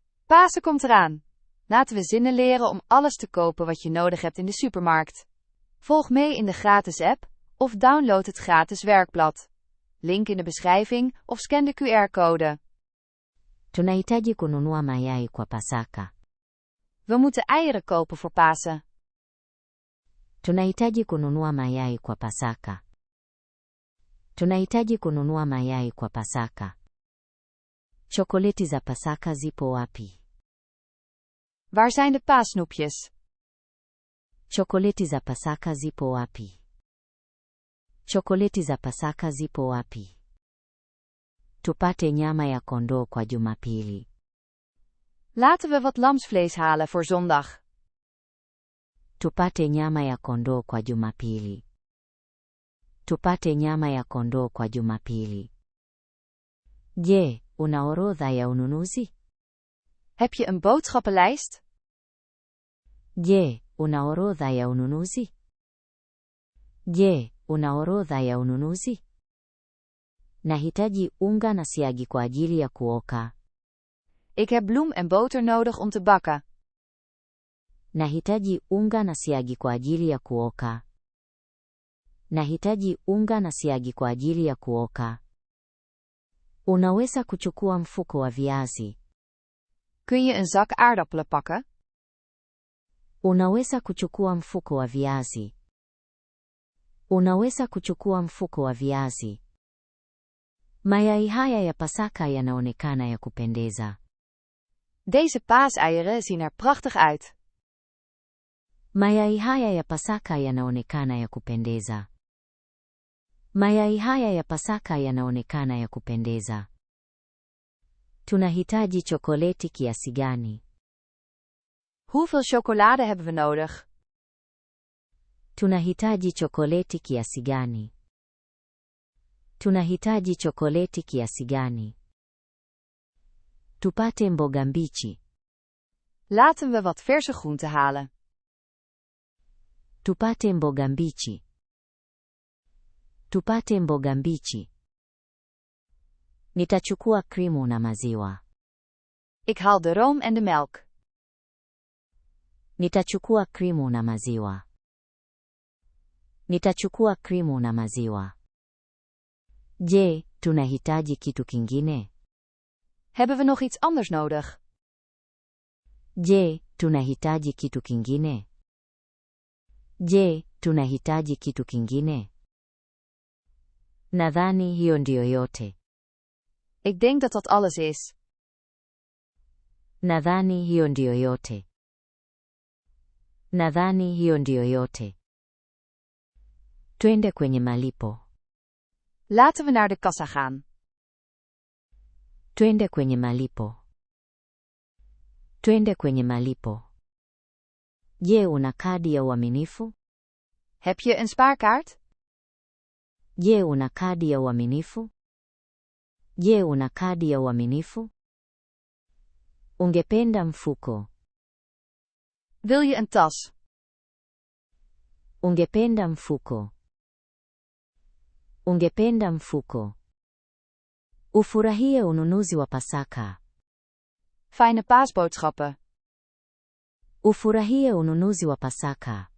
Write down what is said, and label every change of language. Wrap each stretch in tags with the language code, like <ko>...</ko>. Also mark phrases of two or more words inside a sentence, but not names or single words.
<nl>Pasen komt eraan. Laten we zinnen leren om alles te kopen wat je nodig hebt in de supermarkt. Volg mee in de gratis app, of download het gratis werkblad. Link in de beschrijving of scan de QR-code.</nl> <sw>Tunahitaji kununua mayai kwa Pasaka.</sw> <nl>We moeten eieren kopen voor Pasen.</nl> <sw>Tunahitaji kununua mayai kwa Pasaka. Tunahitaji kununua mayai kwa Pasaka. Chokoleti za Pasaka zipo wapi?</sw> <nl>Waar zijn de paasnoepjes?</nl> <sw>Chokoleti za Pasaka zipo wapi? Chokoleti za Pasaka zipo wapi? Tupate nyama ya kondoo kwa Jumapili.</sw> <nl>Laten we wat lamsvlees halen voor zondag.</nl> <sw>Tupate nyama ya kondoo kwa Jumapili. Tupate nyama ya kondoo kwa Jumapili. Je, una orodha ya ununuzi?</sw> <nl>Heb je een boodschappenlijst?</nl> <sw>Je, una orodha ya ununuzi? Je, una orodha ya ununuzi? Nahitaji unga na siagi kwa ajili ya kuoka.</sw> <nl>Ik heb bloem en boter nodig om te bakken.</nl> <sw>Nahitaji unga na siagi kwa ajili ya kuoka. Nahitaji unga na siagi kwa ajili ya kuoka. Unaweza kuchukua mfuko wa viazi.</sw> <nl>Kun je een zak aardappelen pakken?</nl> <sw>Unaweza kuchukua mfuko wa viazi. Unaweza kuchukua mfuko wa viazi. Mayai haya ya Pasaka yanaonekana ya kupendeza.</sw> <nl>Deze paaseieren zien er prachtig uit.</nl> <sw>Mayai haya ya Pasaka yanaonekana ya kupendeza. Mayai haya ya Pasaka yanaonekana ya kupendeza. Tunahitaji chokoleti kiasi gani?</sw> <nl>Hoeveel chocolade hebben we nodig?</nl> <sw>Tunahitaji chokoleti kiasi gani? Tunahitaji chokoleti kiasi gani? Tupate mboga mbichi.</sw> <nl>Laten we wat verse groenten halen.</nl> <sw>Tupate mboga mbichi. Tupate mboga mbichi. Nitachukua krimu na maziwa.</sw> <nl>Ik haal de room en de melk.</nl> <sw>Nitachukua krimu na maziwa. Nitachukua krimu na maziwa. Je, tunahitaji kitu kingine?</sw> <nl>Hebben we nog iets anders nodig?</nl> <sw>Je, tunahitaji kitu kingine? Je, tunahitaji kitu kingine? Nadhani hiyo ndio yote.</sw> <nl>Ik denk dat dat alles is.</nl> <sw>Nadhani hiyo ndio yote. Nadhani hiyo ndio yote. Twende kwenye malipo.</sw> <nl>Laten we naar de kassa gaan.</nl> <sw>Twende kwenye malipo. Twende kwenye malipo. Je, una kadi ya uaminifu?</sw> <nl>Heb je een spaarkaart?</nl> <sw>Je, una kadi ya uaminifu? Je, una kadi ya uaminifu? Ungependa mfuko?</sw> <nl>Wil je een tas?</nl> <sw>Ungependa mfuko? Ungependa mfuko? Ufurahie ununuzi wa Pasaka.</sw> <nl>Fijne paasboodschappen.</nl> <sw>Ufurahie ununuzi wa Pasaka.</sw>